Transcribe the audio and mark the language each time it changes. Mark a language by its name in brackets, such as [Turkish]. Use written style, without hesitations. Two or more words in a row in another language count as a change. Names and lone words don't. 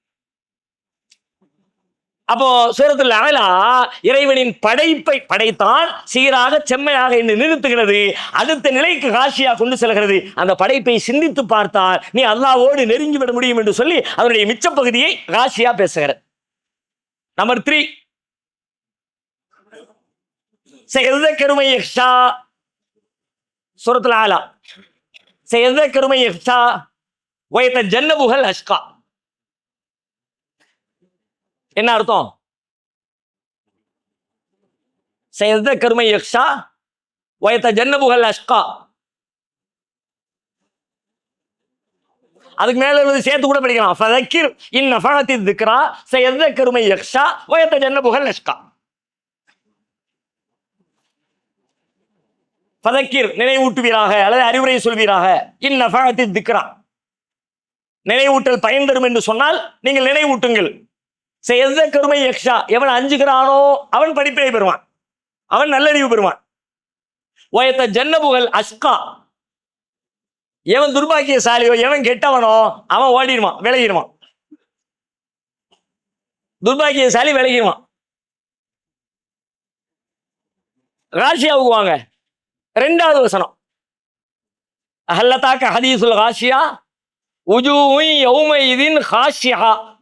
[Tamil] அப்போ சூரத்துல் அலா இறைவனின் படைப்பை படைத்தான், சீராக செம்மையாக என்று நிறுத்துகிறது, அடுத்த நிலைக்கு காஷியா கொண்டு செல்கிறது. அந்த படைப்பை சிந்தித்து பார்த்தால் நீ அல்லாஹ்வோடு நெருங்கி விட முடியும் என்று சொல்லி அதனுடைய மிச்ச பகுதியை காஷியா பேசுகிறது. நம்பர் 3, [Arabic] سيذكر من يخشى. சூரத்துல் அலா سيذكر من يخشى ويتجنبها الأشقى. [Tamil] என்ன அர்த்தம்? [Arabic] سيذكر من يخشى ويتجنبها الأشقى. [Tamil] அதுக்கு மேல சேர்த்து கூட படிக்கலாம். [Arabic] فذكر إن نفعت الذكرى سيذكر من يخشى ويتجنبها الأشقى. [Tamil] فذكر நினைவூட்டுவீராக அல்லது அறிவுரை சொல்வீராக. [Arabic] إن نفعت الذكرى [Tamil] நினைவூட்டல் பயன் தரும் என்று சொன்னால் நீங்கள் நினைவூட்டுங்கள். [Arabic] سيذكر من يخشى [Tamil] எவன் அஞ்சுகிறானோ அவன் படிப்பினை பெறுவான், அவன் நல்லறிவு பெறுவான். [Arabic] ويتجنبها الأشقى [Tamil] எவன் துர்பாக்கியசாலியோ எவன் கெட்டவனோ அவன் ஓடிடுவான், விலகிடுவான். துர்பாக்கியசாலி விலகிடுவான். காஷியாவுக்கு வாங்க. 2வது வசனம், [Arabic] هل أتاك حديث الغاشية وجوه يومئذ خاشعة.